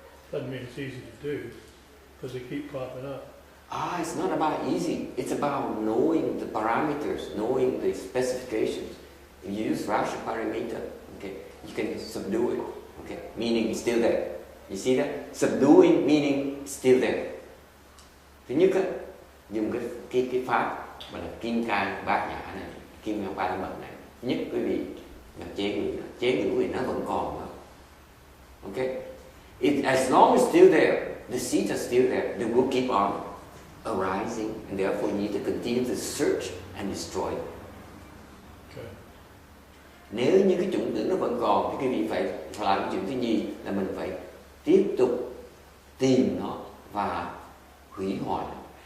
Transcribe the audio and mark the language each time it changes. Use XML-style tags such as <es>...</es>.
<en>Doesn't mean it's easy to do, because they keep popping up. It's not about easy. It's about knowing the parameters, knowing the specifications. If you use Vajra paramita, okay, you can subdue it. Okay, meaning it's still there. You see that? Subduing meaning it's still there.</en> <vi>Thứ nhất á, dùng cái pháp mà là kim cang bát nhã này, kim cang ba la mật này. Thứ nhất quý vị là chế ngữ vì nó vẫn còn đó.</vi> <en>Okay, as long as it's still there, the seeds are still there. They will keep on arising, and therefore you need to continue to search and destroy it. Okay.</en> <vi>Nếu như cái chủng tử nó vẫn còn thì quý vị phải làm chuyện thứ nhì là mình phải tiếp tục tìm nó và hủy hoại nó.</vi>